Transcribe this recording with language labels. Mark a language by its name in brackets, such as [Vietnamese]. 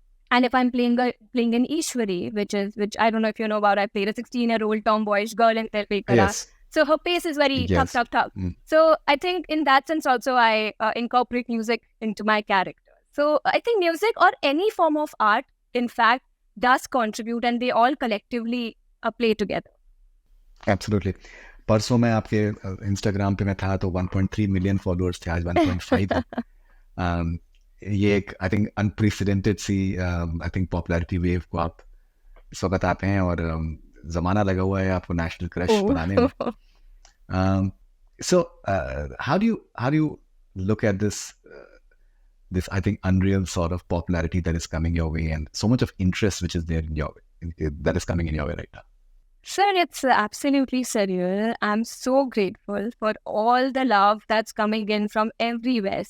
[English] And if I'm playing an Ishwari, which I don't know if you know about, I played a 16-year-old tomboyish girl in Telpekara. Yes. So her pace is very tuck, tuck, tuck. So I think in that sense also I incorporate music into my character. So I think music or any form of art, in fact, does contribute, and they all collectively play together. Absolutely. [Hindi] परसों मैं आपके Instagram पे मैं था तो 1.3 million followers थे, आज 1.5 है. ये एक [English] I think unprecedented [Hindi] C I think popularity wave को आप इस वक्त आते हैं और जमाना लगा हुआ है आपको नेशनल क्रश बनाने में. [English] So how do you look at this I think unreal sort of popularity that is coming your way and so much of interest which is there that is coming in your way right now? Sir, it's absolutely surreal. I'm so grateful for all the love that's coming in from everywhere.